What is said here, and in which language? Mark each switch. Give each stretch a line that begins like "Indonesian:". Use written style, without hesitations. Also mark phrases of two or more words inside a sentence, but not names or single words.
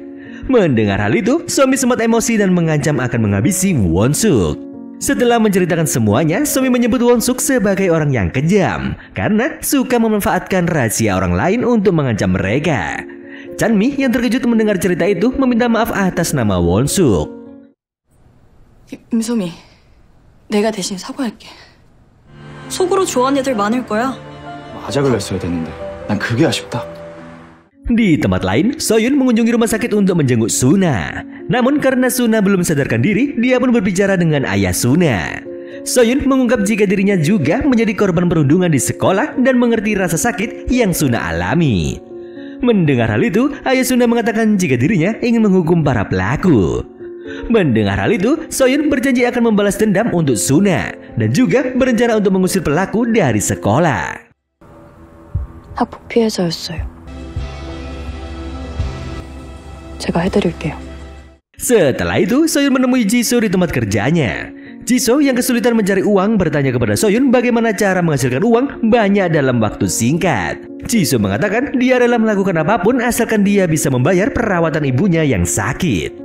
Indonesian: Mendengar hal itu, Somi sempat emosi dan mengancam akan menghabisi Won-suk. Setelah menceritakan semuanya, Somi menyebut Won-suk sebagai orang yang kejam karena suka memanfaatkan rahasia orang lain untuk mengancam mereka. Chanmi yang terkejut mendengar cerita itu meminta maaf atas nama Won-suk.
Korean: 임소미, 내가 대신 사과할게. 속으로 좋아하는 애들 많을 거야. 아작을 냈어야 됐는데 난 그게 아쉽다.
Indonesian: Di tempat lain, Soyun mengunjungi rumah sakit untuk menjenguk Suna. Namun karena Suna belum sadarkan diri, dia pun berbicara dengan ayah Suna. Soyun mengungkap jika dirinya juga menjadi korban perundungan di sekolah dan mengerti rasa sakit yang Suna alami. Mendengar hal itu, ayah Suna mengatakan jika dirinya ingin menghukum para pelaku. Mendengar hal itu, Soyun berjanji akan membalas dendam untuk Suna dan juga berencana untuk mengusir pelaku dari sekolah.
Korean: 학폭 피해자였어요. 제가 해드릴게요.
Indonesian: Setelah itu, Soyun menemui Jisoo di tempat kerjanya. Jisoo yang kesulitan mencari uang bertanya kepada Soyun bagaimana cara menghasilkan uang banyak dalam waktu singkat. Jisoo mengatakan dia rela melakukan apapun asalkan dia bisa membayar perawatan ibunya yang sakit.